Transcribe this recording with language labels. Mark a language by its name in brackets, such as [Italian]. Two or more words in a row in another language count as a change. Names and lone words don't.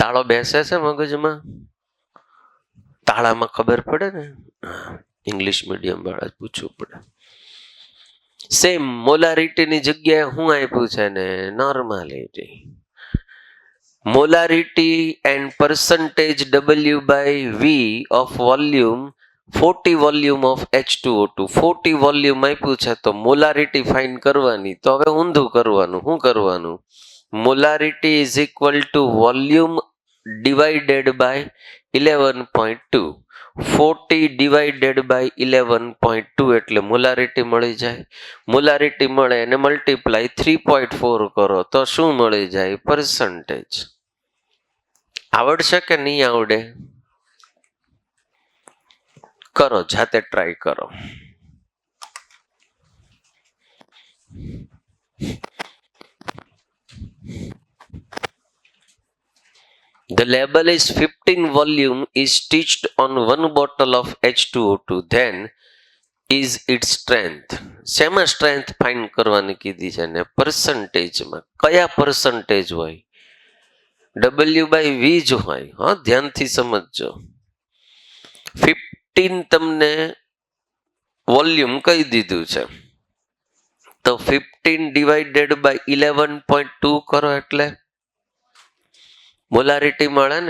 [Gujarati] તાળો બેસે છે મગજમાં? તાળામાં ખબર પડે ને? ઇંગ્લિશ મીડિયમ વાળા પૂછવું પડે. સેમ મોલારિટીની જગ્યાએ શું આપ્યું છે ને? [English] Normality. Molarity and percentage W by V of volume 40 volume of H2O2. [Gujarati] 40 વોલ્યુમ આપ્યું છે તો મોલારિટી ફાઇન્ડ કરવાની. તો હવે ઊંધું કરવાનું. શું કરવાનું? [English] Molarity is equal to volume divided by 11.2. [Gujarati] 40 [English] divided by [Gujarati] 11.2 એટલે મોલારિટી મળી જાય. મોલારિટી મળે અને મલ્ટીપ્લાય 3.4 કરો તો શું મળી જાય? પર્સન્ટેજ. આવડશે કે નહીં આવડે? કરો, જાતે ટ્રાય કરો. [English] The label is 15 volume is stitched on one bottle of H2O2. Then is its strength. [Gujarati] શેમાં સ્ટ્રેન્થ ફાઇન્ડ કરવાની કીધી છે ને? પર્સન્ટેજમાં. કયા પર્સન્ટેજ હોય? [English] W by V [Gujarati] જ હોય. હા, ધ્યાનથી સમજજો. 15 તમને વોલ્યુમ કહી દીધું છે તો 15 [English] divided by [Gujarati] 11.2 કરો એટલે મોલારિટી મળે ને?